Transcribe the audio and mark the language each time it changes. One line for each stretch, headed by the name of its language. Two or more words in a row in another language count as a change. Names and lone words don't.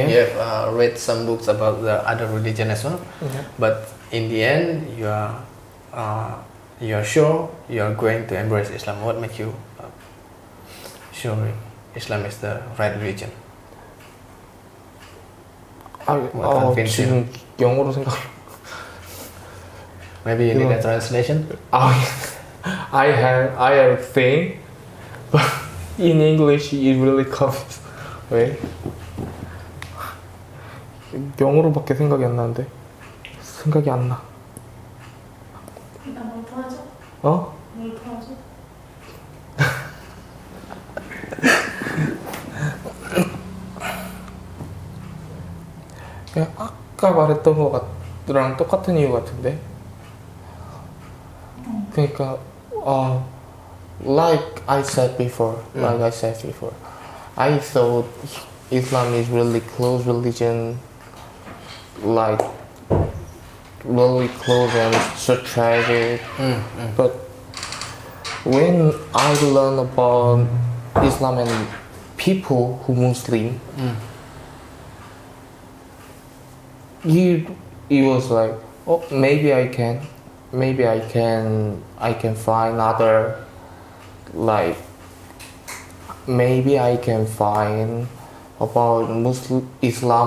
English: You have read some books about the other religion as well. Yeah. But in the end, you are sure you are going to embrace Islam. What makes you sure Islam is the right religion? convince you?
Korean: 지금 영어로 생각.
English: Maybe you need a translation. I have thing, but in English it really comes.
Korean: 왜? 영어로밖에 생각이 안 나는데. 생각이 안 나.
Indonesian: Kita mau aja.
Korean: 어?
Indonesian: Mau aja.
Korean: 그냥 아까 말했던 거랑 똑같은 이유 같은데.
English: 그러니까 like I said before, I thought Islam is really close religion, like really close and strategic. But when I learn about Islam and people who Muslim, it was like, oh, maybe I can find other, like maybe I can find about Muslim Islam.